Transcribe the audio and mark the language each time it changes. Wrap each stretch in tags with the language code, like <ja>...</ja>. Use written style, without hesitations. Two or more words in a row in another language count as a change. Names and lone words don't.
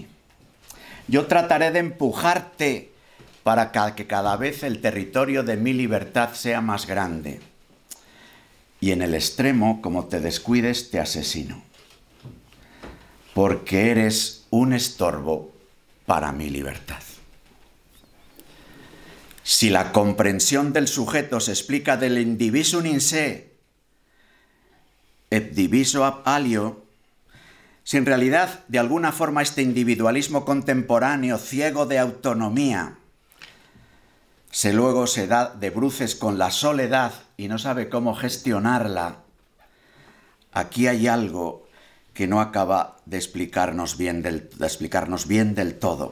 <es>Yo trataré de empujarte para que cada vez el territorio de mi libertad sea más grande. Y en el extremo, como te descuides, te asesino. Porque eres un estorbo para mi libertad. Si la comprensión del sujeto se explica del</es> <la>indivisum in se et diviso ab alio,</la> <es>si en realidad de alguna forma este individualismo contemporáneo ciego de autonomía luego se da de bruces con la soledad y no sabe cómo gestionarla, aquí hay algo que no acaba de explicarnos bien del todo.</es>